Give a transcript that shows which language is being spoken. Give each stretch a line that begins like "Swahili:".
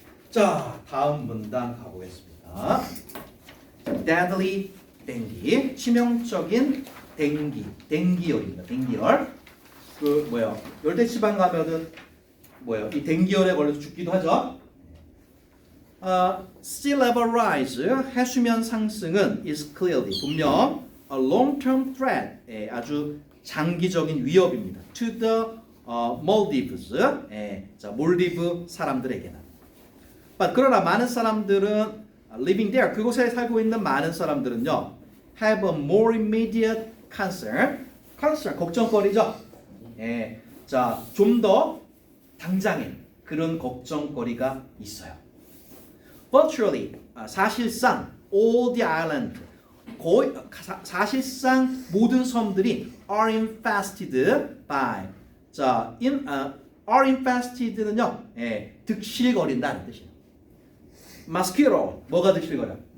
Korean: 자, 다음 문단 가보겠습니다.
English: Deadly dengue,
Korean: 치명적인 댕기열입니다. 댕기열. 그 뭐야? 열대지방 가면은 뭐예요? 이 댕기열에 걸려서 죽기도 하죠.
English: Sea level rise,
Korean: 해수면 상승은
English: is clearly 분명 a long-term threat,
Korean: 아주 장기적인 위협입니다.
English: To the Maldives,
Korean: 자 몰디브 사람들에게는. But 그러나 많은 사람들은
English: living there,
Korean: 그곳에 살고 있는 많은 사람들은요,
English: have a more immediate concern,
Korean: 걱정거리죠. 자, 좀 더 당장의 그런 걱정거리가 있어요.
English: Virtually, 사실상 all the island,
Korean: 거의 사실상 모든 섬들이
English: are infested by.
Korean: 자, are infested는요, 득실거린다는 뜻이에요. mosquito, 뭐가 득실거려?